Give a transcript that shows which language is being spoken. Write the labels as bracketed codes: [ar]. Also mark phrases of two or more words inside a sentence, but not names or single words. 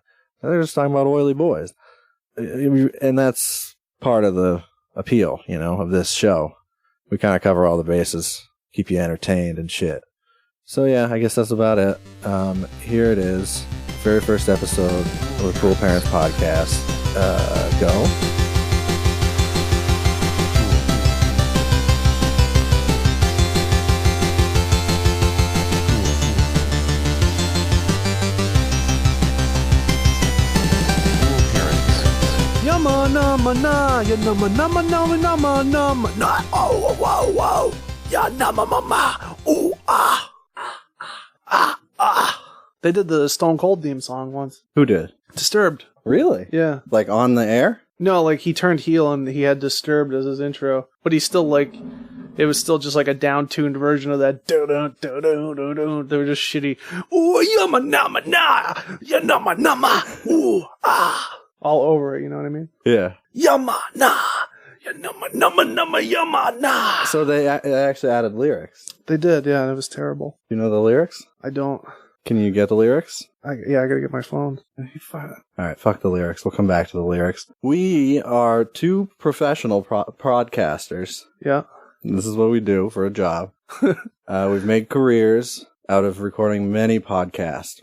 [en] They're just talking about oily boys. And that's part of the appeal, of this show. We kind of cover all the bases, keep you entertained and shit. So yeah, I guess that's about it. Here it is. Very first episode of the Cool Parents Podcast. Go. Yama nama na, ya nama nama nama nama nama na, oh wow wow, ya nama mama, ooh ah. They did the Stone Cold theme song once. Who did? Disturbed. Really? Yeah. Like on the air? No, like he turned heel and he had Disturbed as his intro. But he's still like, it was still just like a down-tuned version of that. They were just shitty. Ooh, yama nama na, ya nama nama, ooh ah. All over it, you know what I mean? Yeah. Yama na, ya nama nama nama yama na. So they actually added lyrics. They did, yeah, and it was terrible. You know the lyrics? I don't. Can you get the lyrics? I gotta get my phone. Alright, fuck the lyrics. We'll come back to the lyrics. We are two professional podcasters. Yeah. This is what we do for a job. We've made careers out of recording many podcasts.